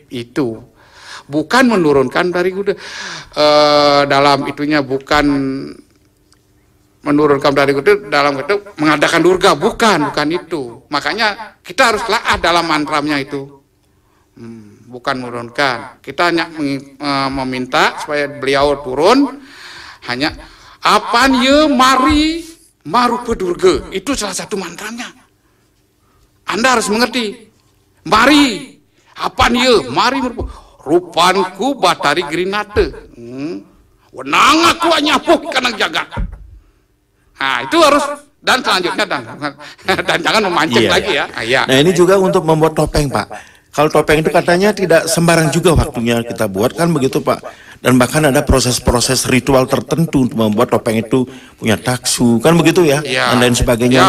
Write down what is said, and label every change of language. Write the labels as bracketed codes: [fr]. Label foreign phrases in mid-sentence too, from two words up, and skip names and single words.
[id] Itu bukan menurunkan dari dalam itunya, bukan menurunkan dari dalam itu mengadakan durga, bukan itu. Makanya kita harus laah dalam mantramnya itu, bukan menurunkan. Kita hanya meminta supaya beliau turun, hanya [kaw] apan ye mari marupa durga, [id] itu salah satu mantranya. Anda harus mengerti. Mari, apa nih? [kaw] Mari rupanku batari gerinate. Wenang aku nyapuk kanang jagat. [id] Nah, itu harus, dan selanjutnya dan jangan memancing lagi ya. Nah, ini juga untuk membuat topeng, Pak. Kalau topeng itu katanya tidak sembarang juga waktunya kita buat, kan begitu, Pak. Dan bahkan ada proses-proses ritual tertentu untuk membuat topeng itu punya taksu, kan begitu ya, dan lain sebagainya.